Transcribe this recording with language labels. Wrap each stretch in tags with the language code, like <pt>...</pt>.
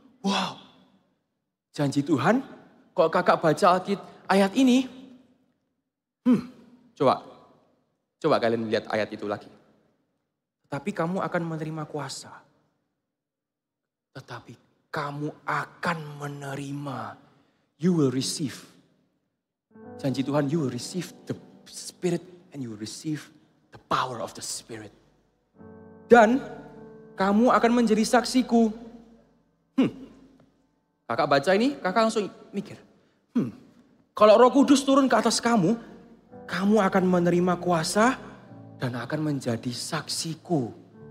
<id>Wow. Janji Tuhan. Kalau kakak baca ayat ini. Coba kalian lihat ayat itu lagi. Tetapi kamu akan menerima kuasa. Tetapi kamu akan menerima.</id> <en>You will receive.</en> <id>Janji Tuhan,</id> <en>you will receive the Spirit and you will receive the power of the Spirit.</en> <id>Dan kamu akan menjadi saksiku. Kakak baca ini, kakak langsung mikir. Kalau Roh Kudus turun ke atas kamu, kamu akan menerima kuasa dan akan menjadi saksiku.</id>